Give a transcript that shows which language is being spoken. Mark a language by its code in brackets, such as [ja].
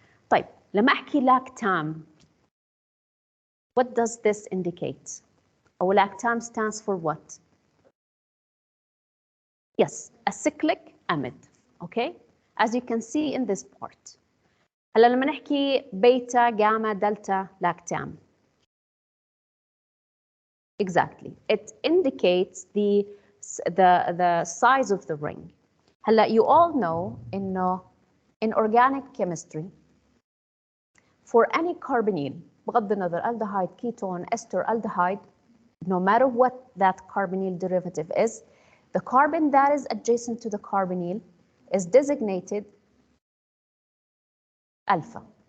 [ar] طيب لما أحكي [en] lactam, what does this indicate? [ar] أو [en] lactam stands for what? Yes, a cyclic amide, okay? As you can see in this part. [ar] هلا لما نحكي بيتا جاما دلتا lactam. [en] Exactly. It indicates the size of the ring. هلا you all know in organic chemistry for any carbonyl [ar] بغض النظر [en] aldehyde, ketone, ester, aldehyde, no matter what that carbonyl derivative is, the carbon that is adjacent to the carbonyl is designated alpha.